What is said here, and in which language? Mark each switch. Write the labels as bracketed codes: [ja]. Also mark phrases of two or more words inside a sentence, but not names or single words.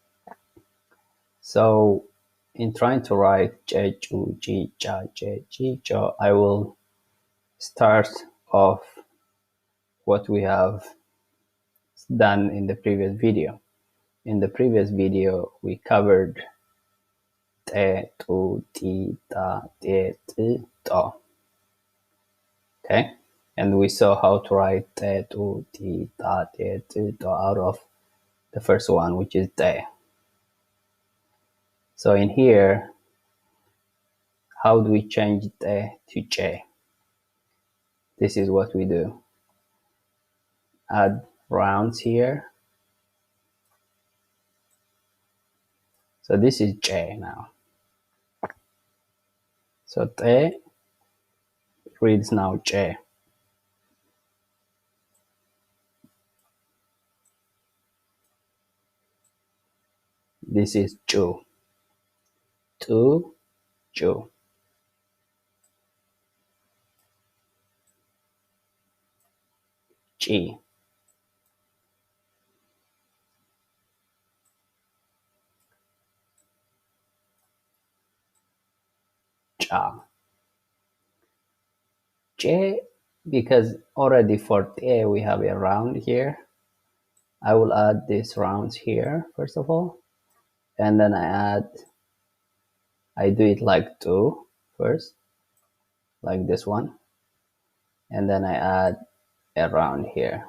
[en] So in trying to write J, Ju, G, Ja, J, G, Jo, I will start off what we have done in the previous video. In the previous video, we covered te, tu, ti, ta, te, ti, to. Okay, and we saw how to write te, tu, ti, ta, te, ti, to out of the first one, which is te. So in here, how do we change te to j? This is what we do. Add rounds here. So this is j now. So te reads now j. This is Ju. Tu, Ju. G. Ja. J, because already for T we have a round here. I will add these rounds here first of all, and then I do it like 2 first, like this one, and then I add a round here.